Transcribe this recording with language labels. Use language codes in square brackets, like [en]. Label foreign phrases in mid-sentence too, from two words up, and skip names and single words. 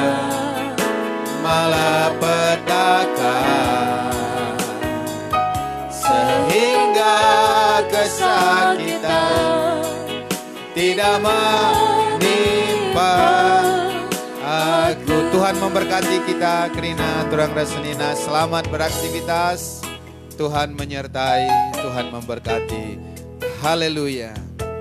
[id] malapetaka, sehingga kesakitan tidak menimpa aku. Tuhan memberkati kita. [btx] Kerina turang rasenina, [id] selamat beraktivitas. Tuhan menyertai, Tuhan memberkati. Haleluya.